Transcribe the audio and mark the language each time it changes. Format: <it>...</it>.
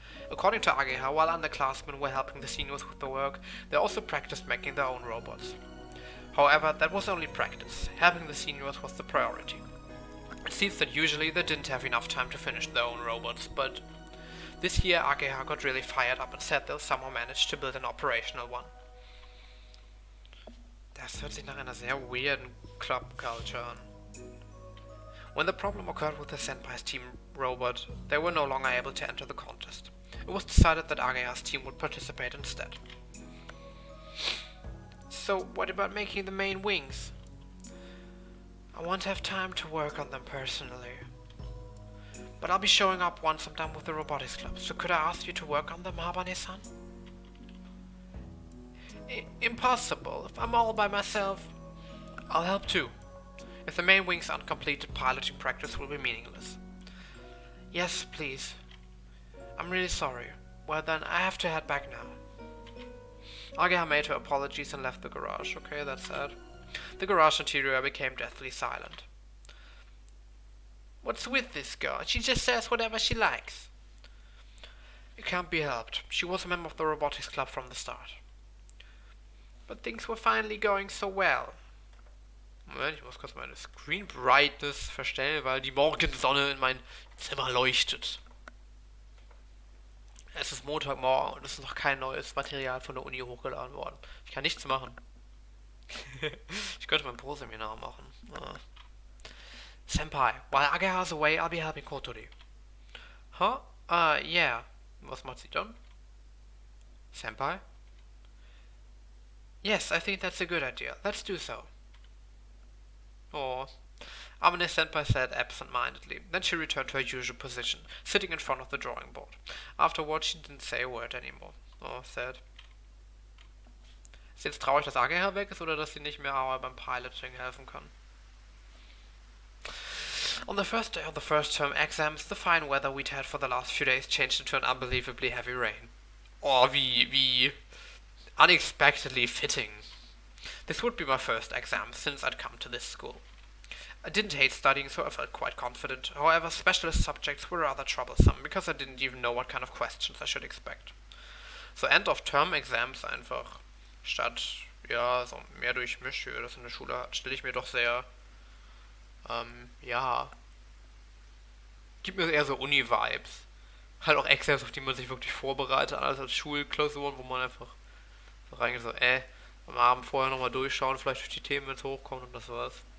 <en>According to Ageha, while underclassmen were helping the seniors with the work, they also practiced making their own robots. However, that was only practice. Helping the seniors was the priority. It seems that usually they didn't have enough time to finish their own robots, but this year Ageha got really fired up and said they'll somehow manage to build an operational one.</en> <de>Das hört sich nach einer sehr weirden club culture an.</de> <en>When the problem occurred with the senpai's team robot, they were no longer able to enter the contest. It was decided that Ageha's team would participate instead. So what about making the main wings? I won't have time to work on them personally. But I'll be showing up once I'm done with the robotics club, so could I ask you to work on them, Habane-san? Impossible. If I'm all by myself, I'll help too. If the main wings aren't completed, piloting practice will be meaningless. Yes, please. I'm really sorry. Well then, I have to head back now. Ageha made her apologies and left the garage. Okay, that's sad. The garage interior became deathly silent. What's with this girl? She just says whatever she likes. It can't be helped. She was a member of the robotics club from the start. But things were finally going so well.</en> <de>Moment, ich muss kurz meine Screen Brightness verstellen, weil die Morgensonne in mein Zimmer leuchtet. Es ist Montagmorgen und es ist noch kein neues Material von der Uni hochgeladen worden. Ich kann nichts machen. Ich könnte mein Pro-Seminar machen.</de> <en>Senpai, while Ageha's away, I'll be helping Kotori. Huh? Yeah.</en> <de>Was macht sie dann? Senpai?</de> <en>Yes, I think that's a good idea. Let's do so. Oh. Amane Senpai said absent-mindedly. Then she returned to her usual position, sitting in front of the drawing board. Afterwards, she didn't say a word anymore. Oh, sad.</en> <de>Ist jetzt traurig, dass Ageha weg ist oder dass sie nicht mehr beim Piloting helfen kann?</de> <en>On the first day of the first term exams, the fine weather we'd had for the last few days changed into an unbelievably heavy rain. Oh, wie unexpectedly fitting. This would be my first exam since I'd come to this school. I didn't hate studying, so I felt quite confident. However, specialist subjects were rather troublesome, because I didn't even know what kind of questions I should expect.</en> <de>So end-of-term exams einfach statt, ja, so mehr Durchmisch, wie wir das in der Schule hatten, stelle ich mir doch sehr, ja, gibt mir eher so Uni-Vibes. Halt auch Exams, auf die man sich wirklich vorbereitet, alles als Schulklausuren, wo man einfach so reingeht, so, am Abend vorher nochmal durchschauen, vielleicht durch die Themen, wenn es hochkommt und das war's.</de>